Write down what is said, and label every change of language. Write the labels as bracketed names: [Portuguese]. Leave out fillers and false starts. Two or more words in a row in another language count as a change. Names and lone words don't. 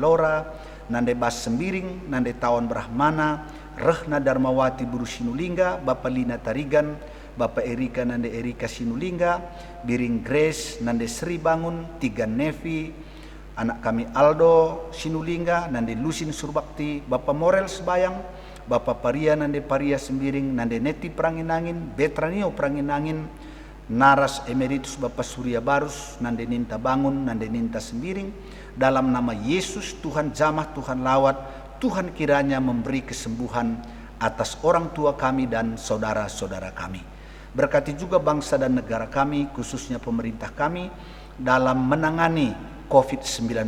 [Indonesian] Lora, Nande Bas Sembiring, Nande Tawan Brahmana, Rehna Darmawati Buru Sinulingga, Bapak Lina Tarigan, Bapak Erika Nande Erika Sinulingga, Biring Grace Nande Sri Bangun, Tigan Nevi, anak kami Aldo Sinulingga, Nande Lusin Surbakti, Bapak Morel Sebayang, Bapak Paria Nande Paria Sembiring, Nande Neti Pranginangin, Betranio Pranginangin, Naras Emeritus Bapak Surya Barus, Nande Ninta Bangun, Nande Ninta Sembiring. Dalam nama Yesus, Tuhan jamah, Tuhan lawat, Tuhan kiranya memberi kesembuhan atas orang tua kami dan saudara-saudara kami. Berkati juga bangsa dan negara kami, khususnya pemerintah kami, dalam menangani COVID-19.